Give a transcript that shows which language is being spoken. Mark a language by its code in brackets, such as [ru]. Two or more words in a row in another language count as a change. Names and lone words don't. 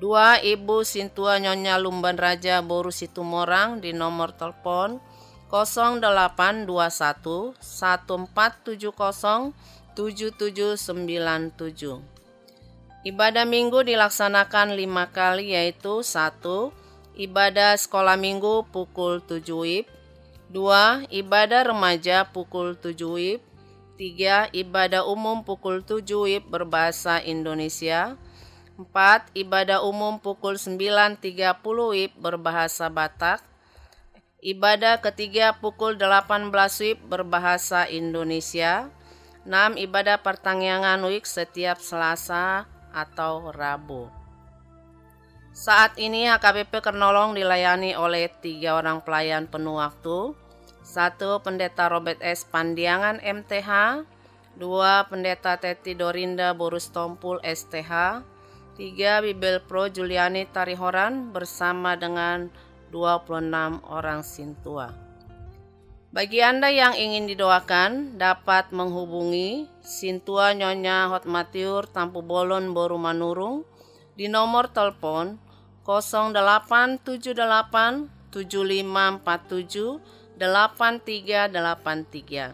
[id] 2. Ibu Sintua Nyonya Lumban Raja Boru Situmorang di nomor telepon 0821 1470 7797. Ibadah minggu dilaksanakan 5 kali, yaitu 1. Ibadah sekolah minggu pukul 7 WIB. 2. Ibadah remaja pukul 7 WIB. 3. Ibadah umum pukul 7 WIB berbahasa Indonesia. 4. Ibadah umum pukul 9.30 WIB berbahasa Batak. Ibadah ketiga pukul 18 WIB berbahasa Indonesia. 6. Ibadah pertangyangan WIB setiap Selasa atau Rabu. Saat ini HKBP Kernolong dilayani oleh 3 orang pelayan penuh waktu. 1. Pendeta Robert S. Pandiangan MTH. 2. Pendeta Teti Dorinda Borus Tompul STH. 3. Bibel Pro Juliani Tarihoran bersama dengan 26 orang Sintua. Bagi Anda yang ingin didoakan, dapat menghubungi Sintua Nyonya Hotmatiur Tampu Bolon Boru Manurung di nomor telepon 0878 7547 8383.